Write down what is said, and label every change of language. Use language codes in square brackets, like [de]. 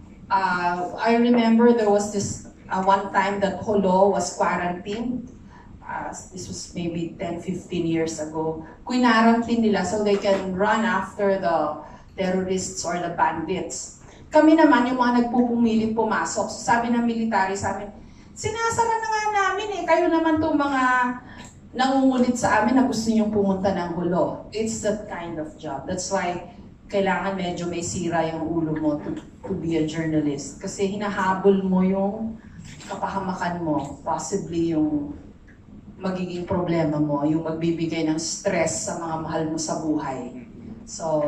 [en] I remember there was this one time that Holo was quarantined. This was maybe 10-15 years ago. [tl] Quarantine nila [en] so they can run after the terrorists or the bandits. [tl] Kami naman, yung mga nagpupumiling pumasok. So sabi ng military sa amin, sinasara na nga namin kayo naman itong mga nangungulit sa amin na gusto niyong pumunta ng Holo. [en] It's that kind of job. That's why [tl] kailangan medyo may sira yung ulo mo [en] to be a journalist. [tl] Kasi hinahabol mo yung kapahamakan mo, possibly yung magiging problema mo, yung magbibigay ng stress sa mga mahal mo sa buhay. So,